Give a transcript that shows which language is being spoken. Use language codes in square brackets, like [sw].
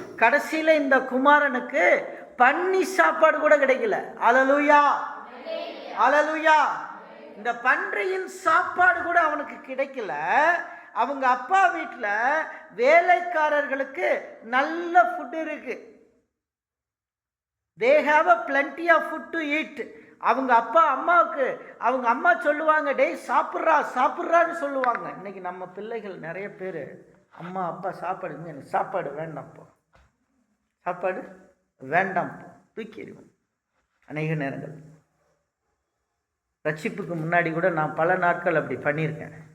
[ta] கடைசியில் இந்த குமாரனுக்கு பன்னி சாப்பாடு கூட கிடைக்கல. அல்லேலூயா, அல்லேலூயா. இந்த பன்றியின் சாப்பாடு கூட அவனுக்கு கிடைக்கல. அவங்க அப்பா வீட்டில் வேலைக்காரர்களுக்கு நல்ல ஃபுட் இருக்கு. [en] they have a plenty of food to eat. [ta] அவங்க அப்பா அம்மாவுக்கு அவங்க அம்மா சொல்லுவாங்க, டேய் சாப்பிட்றா சாப்பிட்றான்னு சொல்லுவாங்க. இன்னைக்கு நம்ம பிள்ளைகள் நிறைய பேர் அம்மா அப்பா சாப்பாடுங்க, எனக்கு சாப்பாடு வேண்டாம்ப்போ, சாப்பாடு வேண்டாம்ப்போ, தூக்கிடுவோம். அநேக நேரங்கள் ரட்சிப்புக்கு முன்னாடி கூட நான் பல நாட்கள் அப்படி பண்ணியிருக்கேன்.